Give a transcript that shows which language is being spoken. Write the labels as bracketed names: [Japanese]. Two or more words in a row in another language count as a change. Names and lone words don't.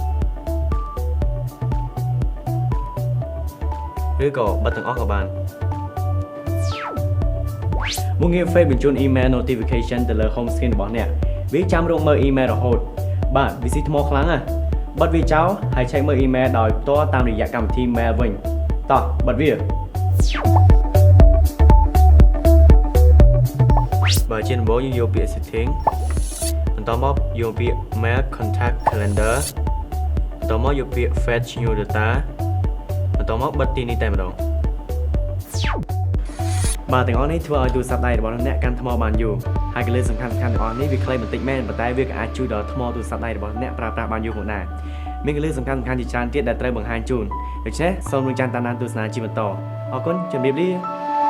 [Khmer] ឬក៏បិទទាំងអស់ក៏បានមុខងារ Face បញ្ជូន [English] email notification [Khmer] ទៅលើ [English] home screen [Khmer] របស់អ្នកវាចាំរកមើល email រហូតបាទវាស៊ីថ្មខ្លាំងណាស់បិទវាចោលហើយឆែកមើល email ដោយផ្ទាល់តាមរយៈកម្មវិធី mail វិញតោះបិទវា បើជាដំបូងយើងយកពាក្យ setting បន្តមកយកពាក្យ [English] mail contact calendar [Khmer] បន្តមកយកពាក្យ [English] fetch new data [Khmer] បន្តមកបិទទីនេះតែម្ដង បាទទាំងអស់នេះធ្វើឲ្យទូរស័ព្ទដៃរបស់អ្នកកាន់ថ្មបានយូរហើយគន្លឹះសំខាន់ៗទាំងអស់នេះវាខ្លីបន្តិចមែនប៉ុន្តែវាក៏អាចជួយដល់ថ្មទូរស័ព្ទដៃរបស់អ្នកប្រើប្រាស់បានយូរផងដែរមានគន្លឹះសំខាន់ជាច្រើនទៀតដែលត្រូវបង្ហាញជូនដូច្នេះសូមរងចាំតាមដានទស្សនាជាបន្តអរគុណជម្រាបលា